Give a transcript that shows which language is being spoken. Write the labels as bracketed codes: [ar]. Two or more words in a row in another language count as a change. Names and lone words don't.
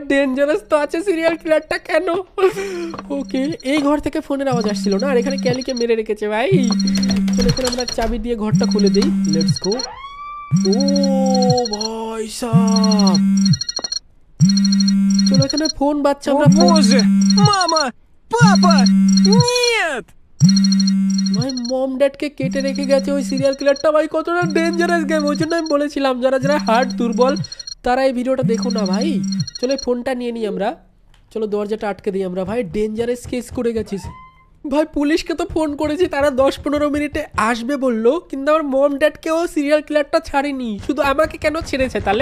[bn] ডেঞ্জারাস তো আছে [en] serial killerটা [bn] কেন? ওকে, এই ঘর থেকে ফোনের আওয়াজ আসছিল না, আর এখানে ক্যালিকে মেরে রেখেছে ভাই। চলো এখানে আমরা চাবি দিয়ে ঘরটা খুলে দেই, [en] let's go. [bn] ও ভাই সাব, চলো এখানে ফোন বাজছে, [ru] О [bn] আমরা [ru] боже! Мама! Папа! Нет! [bn] ভাই [en] mom dadকে [bn] কেটে রেখে গেছে ওই [en] serial killerটা। [bn] ভাই কতটা [en] dangerous game, [bn] ওই জন্য আমি বলেছিলাম যারা যারা হার্ট দুর্বল তারা এই ভিডিওটা দেখো না ভাই। চলো এই ফোনটা নিয়ে নিই আমরা, চলো দরজাটা আটকে দিই আমরা। ভাই [en] dangerous case [bn] করে গেছিস ভাই। পুলিশকে তো ফোন করেছি, তারা 10-15 মিনিটে আসবে বললো, কিন্তু আমার [en] mom dadকেও serial killerটা [bn] ছাড়েনি, শুধু আমাকে কেন ছেড়েছে তাহলে?